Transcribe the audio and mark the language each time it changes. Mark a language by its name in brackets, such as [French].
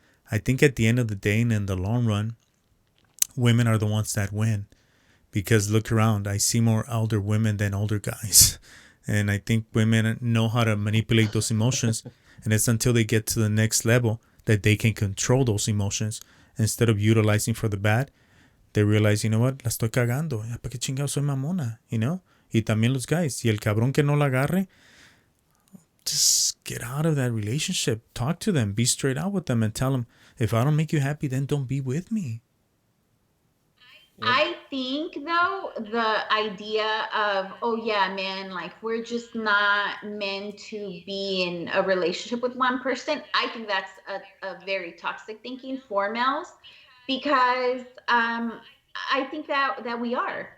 [English] I think at the end of the day and in the long run, women are the ones that win, because look around. I see more elder women than older guys. And I think women know how to manipulate those emotions. And it's until they get to the next level that they can control those emotions. Instead of utilizing for the bad, they realize, you know what, [Spanish] la estoy cagando. ¿Para qué chingado soy mamona? Y también los guys. Y el cabrón que no la agarre, [English] just get out of that relationship. Talk to them. Be straight out with them and tell them, if I don't make you happy, then don't be with me. Yep. I think though the idea of, oh yeah, man, like we're just not meant to be in a relationship with one person. I think that's a very toxic thinking for males, because I think that we are.